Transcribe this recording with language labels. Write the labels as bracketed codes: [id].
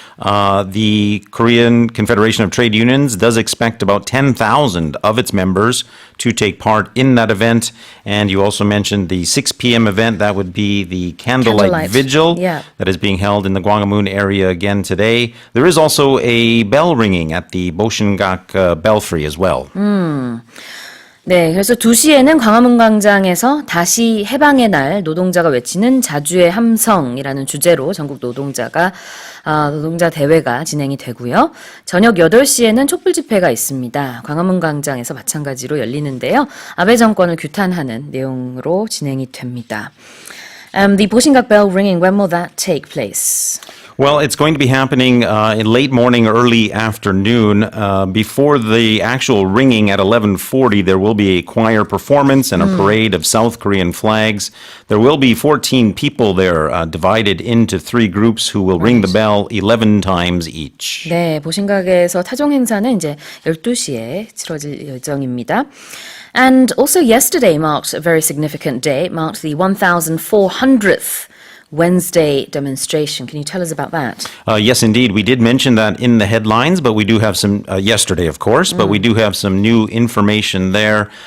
[en] The Korean Confederation of Trade Unions does expect about 10,000 of its members to take part in that event. And you also mentioned the 6 p.m. event. That would be the candlelight vigil yeah. that is being held in the Gwanghwamun area again today. There is also a bell ringing at the Boshingak Belfry as well. [ko] 네, 그래서 2시에는 광화문 광장에서 다시 해방의 날 노동자가 외치는 자주의 함성이라는 주제로 전국 노동자 대회가 진행이 되고요. 저녁 8시에는 촛불 집회가 있습니다. 광화문 광장에서 마찬가지로 열리는데요. 아베 정권을 규탄하는 내용으로 진행이 됩니다. [en] The Boshingak bell ringing, when will that take place? Well, it's going to be happening in late morning, early afternoon. Before the actual ringing at 11:40, there will be a choir performance and a parade of South Korean flags. There will be 14 people there, divided into 3 groups who will ring the bell 11 times each. [ko] 네, 보신각에서 타종 행사는 이제 12시에 치러질 예정입니다. [en] And also yesterday marked a very significant day. It marked the 1,400th Wednesday demonstration. Can you tell us about that? Yes, indeed. We did mention that in the headlines, but we do have some, yesterday, of course, but we do have some new information there.